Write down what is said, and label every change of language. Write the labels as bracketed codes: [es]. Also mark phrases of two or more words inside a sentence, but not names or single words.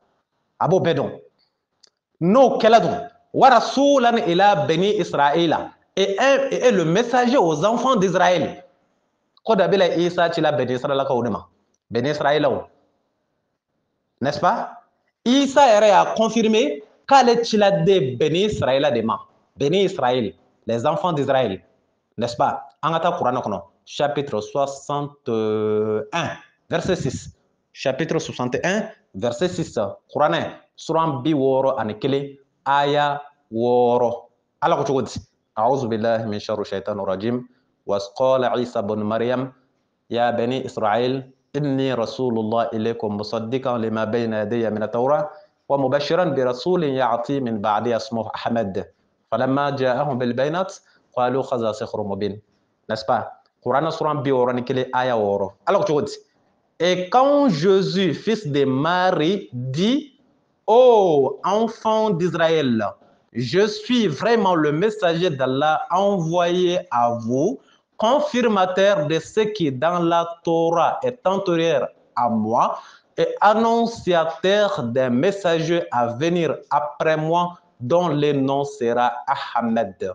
[bm] A b'o bɛɛ dɔn. N'o kɛla dun, [ar] ورسولا إلى بني إسرائيل [fr] et le messager aux enfants d'Israël. [bm] Ko da bɛla isa cila bani Israëlakaw de ma, bani Israëlaw, n'est-ce pas? Isa yɛrɛ y'a confirmé k'ale cila de bani Israël de ma, bani Israël, [fr] les enfants d'Israël, [bm] n'est-ce pas? An ka taa Kuranɛ kɔnɔ, [fr] chapitre 61, verset 6. Chapitre 61, verset 6. [bm] Kuranɛ, suran 61, aya 6. Ala ko cogo di? [ar] أعوذ بالله من شر الشيطان الرجيم. وقال عيسى ابن مريم يا بني إسرائيل إني رسول الله إليكم مصدقا لما بين يدي من التوراة ومبشرا برسول يأتي من بعد اسمه أحمد. فلما جاءهم بالبينات قالوا هذا سحر مبين. [fr] N'est-ce pas? [bm] Quran suran 61 aya 6. Ala ko cogo di? [fr] Et quand Jésus, fils de Marie, dit ô enfants d'Israël, je suis vraiment le messager d'Allah envoyé à vous, confirmateur de ce qui dans la Torah est antérieur à moi et annonciateur des messagers à venir après moi dont le nom sera Ahmed.